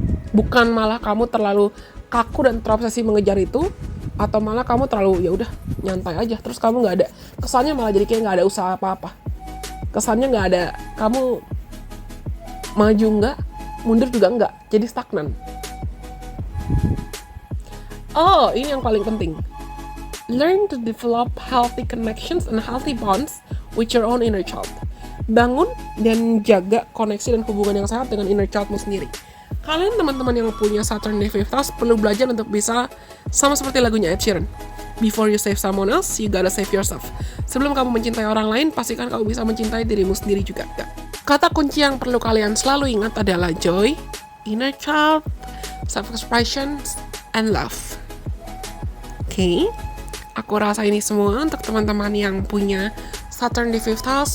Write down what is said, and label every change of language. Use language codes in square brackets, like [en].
[id] Bukan malah kamu terlalu kaku dan terobsesi mengejar itu, atau malah kamu terlalu ya udah nyantai aja, terus kamu nggak ada kesannya, malah jadi kayak nggak ada usaha apa-apa, kesannya nggak ada, kamu maju nggak, mundur juga nggak, jadi stagnan. Oh, ini yang paling penting. [en] Learn to develop healthy connections and healthy bonds with your own inner child. [id] Bangun dan jaga koneksi dan hubungan yang sehat dengan inner childmu sendiri. Kalian teman-teman yang punya Saturn di 5th house perlu belajar untuk bisa sama seperti lagunya Ed Sheeran. [en] Before you save someone else, you gotta save yourself. [id] Sebelum kamu mencintai orang lain, pastikan kamu bisa mencintai dirimu sendiri juga. Kata kunci yang perlu kalian selalu ingat adalah joy, inner child, self-expression, and love. Oke, aku rasa ini semua untuk teman-teman yang punya Saturn di 5th house.